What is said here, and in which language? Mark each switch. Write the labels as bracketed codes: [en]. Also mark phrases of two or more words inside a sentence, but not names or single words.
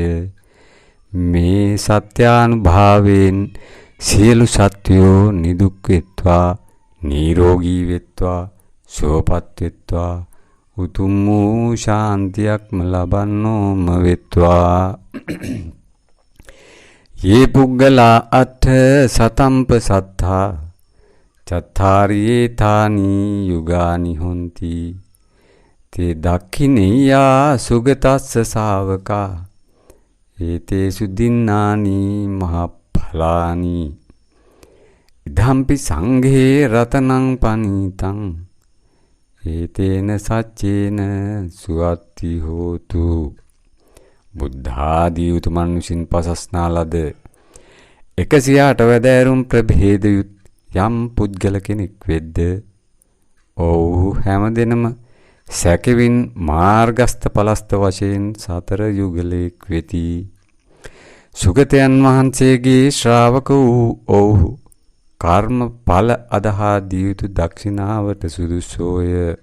[si] මේ සත්‍යානුභාවයෙන් සියලු සත්වයෝ නිදුක් වෙත්වා, නිරෝගී වෙත්වා, සුවපත් වෙත්වා, උතුම් වූ ශාන්තියක්ම ලබන්නෝම වෙත්වා. [pi] යේ පුග්ගලා අත්ථ සතම්ප සත්තා චත්තාරියේ තානි යුගානි හොಂತಿ තේ දක්ඛිනේයා සුගතස්ස ශාවකා ඒතේසු දින්නානි මහඵලානි ඉදම්පි සංඝේ රතනං පනීතං ඒතේන සච්චේන සුවත්ති හෝතු. [si] බුද්ධාදී උතුමන් විසින් පසස්නා ලද 108 වැදෑරුම් ප්‍රභේදයුත් යම් පුද්ගල කෙනෙක් වෙද්ද ඔව්හු හැමදෙනම සැකවින් මාර්ගස්ත පලස්ත වශයෙන් සතර යුගලෙක් වෙති. සුගතයන් වහන්සේගේ ශ්‍රාවක වූ ඔව්හු කර්ම ඵල අදහා දිය යුතු දක්ෂිනාවට සුදුසෝය.